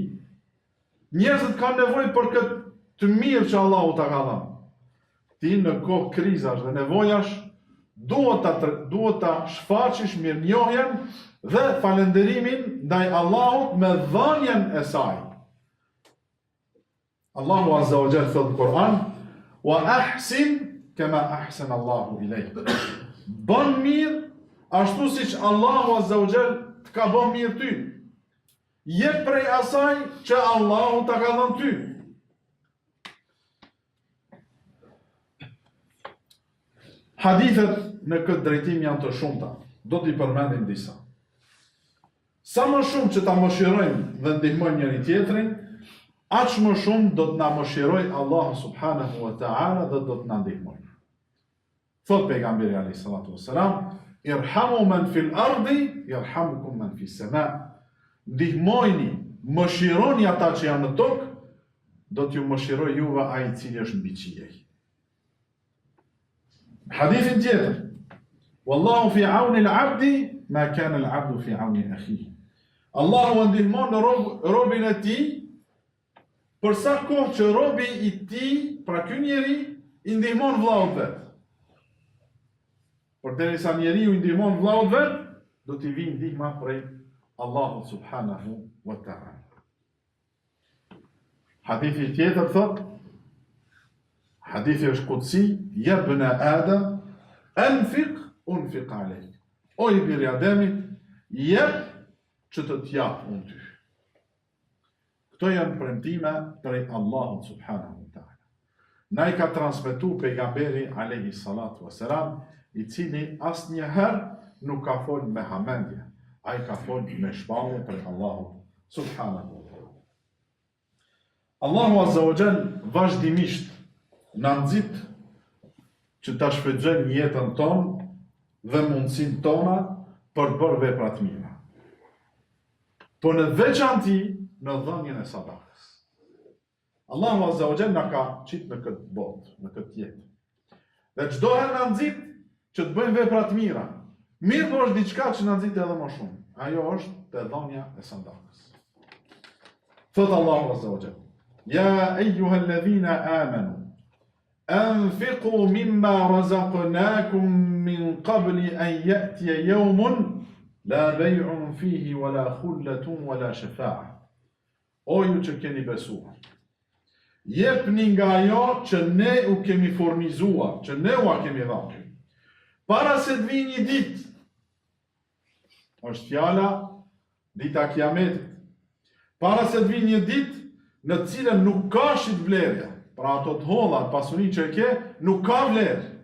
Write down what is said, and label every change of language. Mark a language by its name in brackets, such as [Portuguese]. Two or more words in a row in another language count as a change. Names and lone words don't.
[Albanian] Njerëzit kanë nevojë për këtë të mirë që Allahu ta ka dhënë. Ti në kohë krizash dhe nevojash duhet ta shfaqësh mirënjohjen dhe falënderimin ndaj Allahut me dhënien e saj. Allahu [Arabic] عز وجل [Albanian] thot në Kur'an: [Arabic] "وأحسن كما أحسن الله إليك." [Albanian] Bën mirë ashtu siç Allahu [Arabic] عز وجل [Albanian] të ka bën mirë ty. Jep prej asaj që Allahu ta ka dhënë ty. Hadithet në këtë drejtim janë të shumta. Do t'i përmendim disa. Sa më shumë që ta mëshirojmë dhe ndihmojmë njëri tjetrin, aq më shumë do të na mëshirojë Allahu [Arabic] سبحانه وتعالى [Albanian] dhe do të na ndihmojë. Thot pejgamberi [Arabic] عليه الصلاة والسلام: "ارحموا من في الأرض يرحمكم من في السماء." [Albanian] Ndihmojni, mëshironi ata që janë në tokë, do t'ju mëshirojë juve ai i cili është mbi qiell. Hadithin tjetër: [Arabic] "والله في عون العبد ما كان العبد في عون أخيه." [Albanian] Allahu ndihmon robin e tij për sa kohë që robi i tij, pra ky njeri, i ndihmon vllaut vet. Përderisa njeriu i ndihmon vllaut vet, do t'i vijë ndihma prej Allahu [Arabic] سبحانه وتعالى. [Albanian] Hadithi tjetër thot, hadithi është kutsi: [Arabic] "يا ابن آدم, أنفق أنفق عليك. [Albanian] O i birë Ademit, jep që të t'jap unë ty. Këto janë premtime prej Allahut [Arabic] سبحانه وتعالى. [Albanian] Na I ka transmetu pejgamberi [Arabic] عليه الصلاة والسلام, [Albanian] I cili asnjëherë nuk ka fol me hamendje, ai ka fol me shpallje prej Allahut [Arabic] سبحانه وتعالى. [Albanian] Allahu [Arabic] عز وجل [Albanian] vazhdimisht na nxit që ta shfrytëzojmë jetën tonë dhe mundësinë tona për të bërë vepra të mira. Po në veçanti në dhënien e sadakës. Allahu [Arabic] عز وجل [Albanian] na ka qitë në këtë botë, në këtë jetë. Dhe çdo herë na nxit që të bëjmë vepra të mira. Mirë po është diçka që na nxit edhe më shumë. Ajo është te dhënia e sadakës. Thot Allahu [Arabic] عز وجل: يا أيها الذين آمنوا أنفقوا مما رزقناكم من قبل أن يأتي يوم لا بيع فيه ولا خلة ولا شفاعة. [Albanian] O ju që keni besuar, jepni nga ajo që ne u kemi furnizuar, që ne u a kemi dhënë. Para se të vijë një ditë, është fjala dita Kiametit. Para se të vijë një ditë në të cilën nuk ka shit vlerë, pra ato të holla, pasurinë që e ke, nuk ka vlerë.